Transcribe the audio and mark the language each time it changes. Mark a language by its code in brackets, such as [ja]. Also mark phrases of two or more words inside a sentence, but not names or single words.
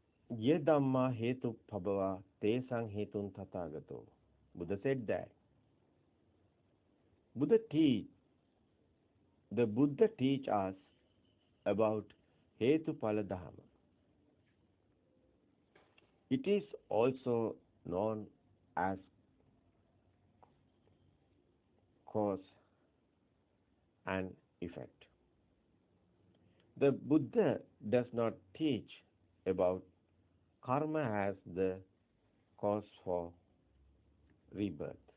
[pi] Ye Dhamma hetu phabava tesang hetun tathagato. [en] Buddha said that. Buddha teach, the Buddha teach us about [pi] hetu phala dhamma. [en] It is also known as cause and effect. The Buddha does not teach about karma as the cause for rebirth.